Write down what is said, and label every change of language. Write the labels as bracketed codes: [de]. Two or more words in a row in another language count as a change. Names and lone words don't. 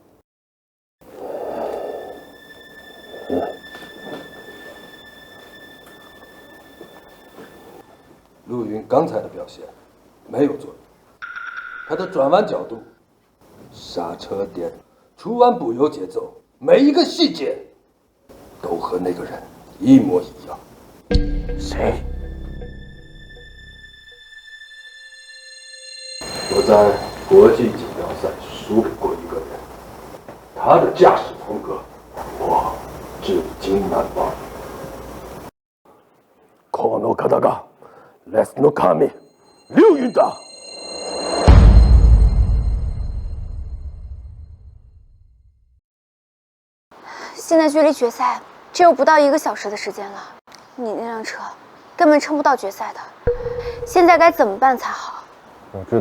[zh] 陆云刚才的表现没有作弊，他的转弯角度、刹车点、出弯补油节奏，每一个细节都和那个人一模一样。谁？我在国际锦标赛输给过一个人，他的驾驶风格我至今难忘。 [ja] この方がレースの神、劉雲だ。 [zh] 现在距离决赛只有不到1个小时的时间了，你那辆车根本撑不到决赛的。现在该怎么办才好？我知道。